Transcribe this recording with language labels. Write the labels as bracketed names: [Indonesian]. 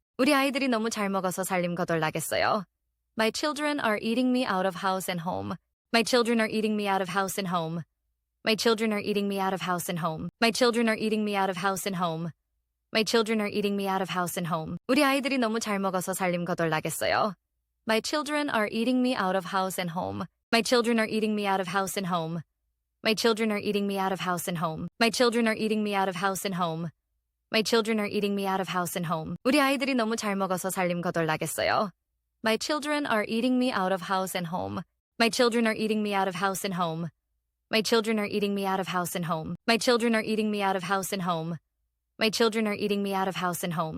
[Korean] 우리 아이들이 너무 잘 먹어서 살림 거덜 나겠어요. [English] My children are eating me out of house and home. My children are eating me out of house and home. My children are eating me out of house and home. My children are eating me out of house and home. My children are eating me out of house and home. [Korean] 우리 아이들이 너무 잘 먹어서 살림 거덜 나겠어요. [English] My children are eating me out of house and home. My children are eating me out of house and home. My children are eating me out of house and home. My children are eating me out of house and home. My children are eating me out of house and home. [Korean] 우리 아이들이 너무 잘 먹어서 살림 거덜 나겠어요. [English] My children are eating me out of house and home. My children are eating me out of house and home. My children are eating me out of house and home. My children are eating me out of house and home. My children are eating me out of house and home.